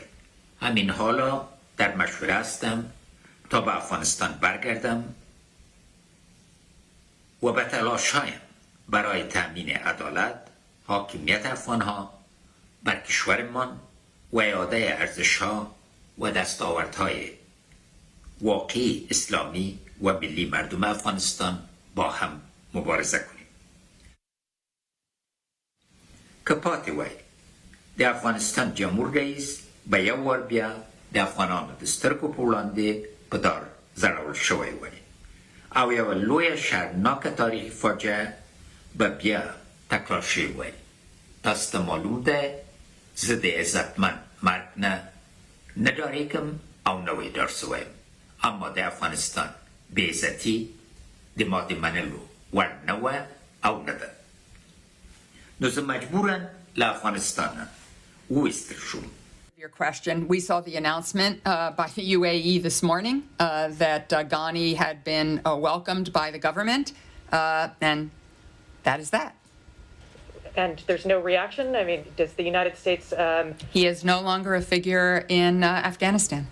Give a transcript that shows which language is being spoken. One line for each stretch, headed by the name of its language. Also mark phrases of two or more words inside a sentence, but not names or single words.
Persian: همین حالا در مشوره هستم تا به افغانستان برگردم و به تلاش‌هایم برای تأمین عدالت، حاکمیت افغان‌ها بر کشورمان و اعاده ارزش‌ها و دستاوردهای واقعی اسلامی و ملی مردم افغانستان با هم مبارزه کنیم.
Pashto: که پاتې وای د افغانستان جمهور رئیس به یو وار بیا د افغانانو د سترګو په وړاندې په دار ځړول شوی وای او یوه لویه شرمناکه تاریخي فاجعه به بیا تکرار شوی وای. تاسو ته معلوم ده زه د عزتمند مرګ نه ډارېږم او نه ویډار سوی یم، اما د افغانستان بې عزتي د ما د منلو وړ نه وه او نه ده. نو زه مجبورم له افغانستانه وویستل شوم.
English: Your question. We saw the announcement by the UAE this morning that Ghani had been welcomed by the government, and that is that. And there's no reaction? I mean, does the United States... He is no longer a figure in Afghanistan.